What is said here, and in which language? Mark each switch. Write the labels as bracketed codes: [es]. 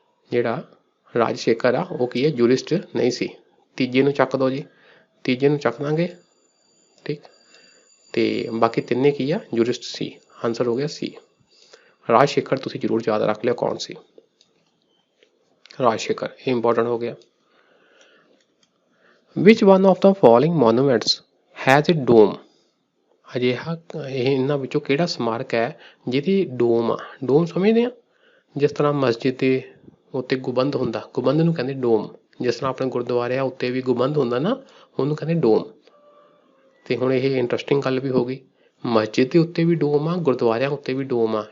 [pa] ਜਿਹੜਾ ਰਾਜਸ਼ੇਖਰ ਆ ਉਹ ਕੀ ਹੈ ਜੂਰਿਸਟ ਨਹੀਂ ਸੀ। ਤੀਜੇ ਨੂੰ ਚੱਕ ਦੋ ਜੀ, ਤੀਜੇ ਨੂੰ ਚੱਕ ਦਾਂਗੇ। ਠੀਕ, ਤੇ ਬਾਕੀ ਤਿੰਨੇ ਕੀ ਆ ਜੂਰਿਸਟ ਸੀ। ਆਂਸਰ ਹੋ ਗਿਆ ਸੀ। ਰਾਜਸ਼ੇਖਰ ਤੁਸੀਂ ਜ਼ਰੂਰ ਯਾਦ ਰੱਖ ਲਿਓ ਕੌਣ ਸੀ ਰਾਜਸ਼ੇਖਰ, ਇਹ ਇੰਪੋਰਟੈਂਟ ਹੋ ਗਿਆ। [en] Which one of the following monuments has a dome। [pa] ਅਜਿਹਾ ਇਹਨਾਂ ਵਿੱਚੋਂ ਕਿਹੜਾ ਸਮਾਰਕ ਹੈ ਜਿਹਦੀ ਡੋਮ ਆ। ਡੋਮ ਸਮਝਦੇ ਆ, ਜਿਸ ਤਰ੍ਹਾਂ ਮਸਜਿਦ ਦੇ ਉੱਤੇ ਗੁੰਬਦ ਹੁੰਦਾ, ਗੁੰਬਦ ਨੂੰ ਕਹਿੰਦੇ ਡੋਮ। ਜਿਸ ਤਰ੍ਹਾਂ ਆਪਣੇ ਗੁਰਦੁਆਰਿਆਂ ਉੱਤੇ ਵੀ ਗੁੰਬਦ ਹੁੰਦਾ ਨਾ, ਉਹਨੂੰ ਕਹਿੰਦੇ ਡੋਮ। ਤੇ ਹੁਣ ਇਹ ਇੰਟਰਸਟਿੰਗ ਗੱਲ ਵੀ ਹੋ ਗਈ, ਮਸਜਿਦ ਦੇ ਉੱਤੇ ਵੀ ਡੋਮ ਆ, ਗੁਰਦੁਆਰਿਆਂ ਉੱਤੇ ਵੀ ਡੋਮ ਆ।